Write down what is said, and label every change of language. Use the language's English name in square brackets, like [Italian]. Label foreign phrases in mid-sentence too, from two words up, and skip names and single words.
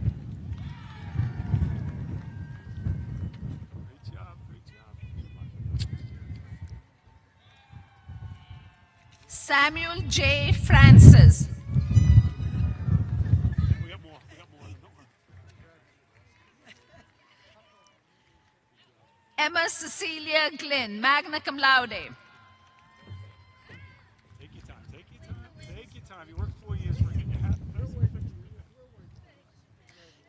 [English] Samuel J. Francis. Emma Cecilia Glynn, [Latin] magna cum laude. [English] Take your time, take your time, take your time. You worked 4 years for it.